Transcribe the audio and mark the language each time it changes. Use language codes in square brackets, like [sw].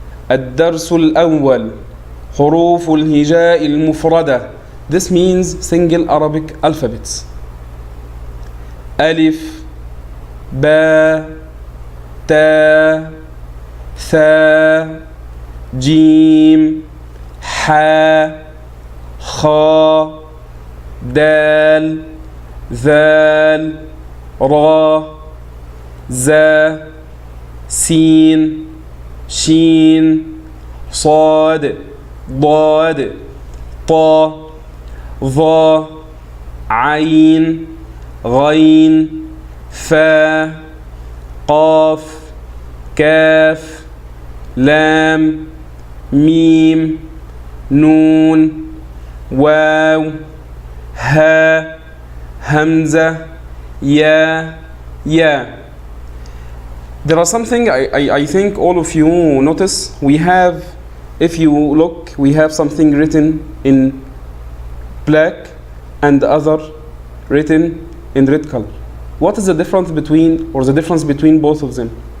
[ar] الدرس الأول حروف الهجاء المفردة. [en] This means single Arabic alphabets. [ar] ألف با تا ثا جيم حا خا دال ذال را زا سين شين صاد ضاد طا ظا عين غين فا قاف كاف لام ميم نون واو ها همزة يا يا. [en] There are something I think all of you notice. We have, if you look, we have something written in black and the other written in red color. What is the difference between both of them?